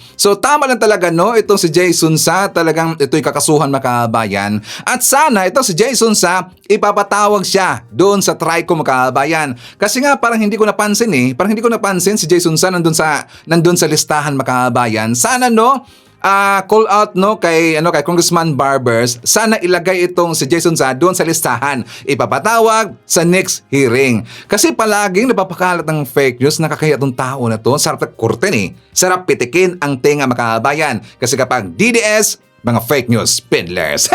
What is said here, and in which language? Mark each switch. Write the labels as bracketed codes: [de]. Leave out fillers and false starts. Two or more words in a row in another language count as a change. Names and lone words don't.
[tl] So tama lang talaga no, itong si Jay Sunsa, talagang ito'y kakasuhan mga kababayan. At sana itong si Jay Sunsa, ipapatawag siya doon sa TRICO mga kababayan. Kasi nga parang hindi ko napansin si Jay Sunsa nandun sa listahan mga kababayan. Sana no, [en] call out [tl] no kay Congressman Barbers, sana ilagay itong si Jason Sa doon sa listahan, ipapatawag sa [en] next hearing. [tl] Kasi palaging napapakalat ng [en] fake news, [tl] nakakaya itong tao na to, sarap kurtin sarap pitikin ang tenga mga kabayan. Kasi kapag DDS, mga [en] fake news peddlers.